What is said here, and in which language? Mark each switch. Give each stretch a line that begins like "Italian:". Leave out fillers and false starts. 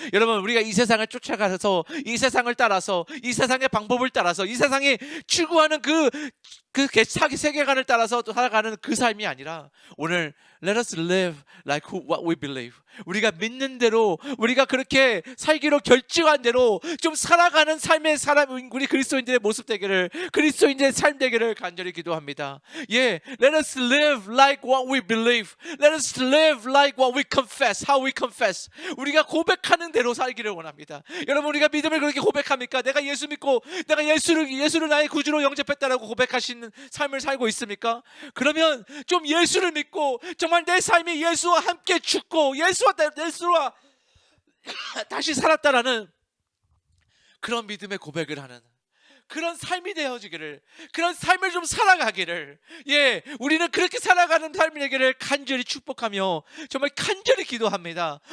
Korean: 여러분, 우리가 이 세상을 쫓아가서, 이 세상을 따라서, 이 세상의 방법을 따라서, 이 세상이 추구하는 그 사기 세계관을 따라서 살아가는 그 삶이 아니라, 오늘
English: let us live like what we believe.
Korean: 우리가 믿는 대로, 우리가 그렇게 살기로 결정한 대로 좀 살아가는 삶의 사람, 우리 그리스도인들의 모습 되기를, 그리스도인들의 삶 되기를 간절히 기도합니다.
English: 예, let us live like what we believe. Let us live like what we confess. How we confess.
Korean: 우리가 고백하는 대로 살기를 원합니다. 여러분, 우리가 믿음을 그렇게 고백합니까? 내가 예수 믿고 내가 예수를 나의 구주로 영접했다라고 고백하시는 삶을 살고 있습니까? 그러면 좀 예수를 믿고 정말 내 삶이 예수와 함께 죽고 예수와 다시 살았다라는 그런 믿음의 고백을 하는 그런 삶이 되어지기를, 그런 삶을 좀 살아가기를, 예, 우리는 그렇게 살아가는 삶이 되기를 간절히 축복하며 정말 간절히 기도합니다.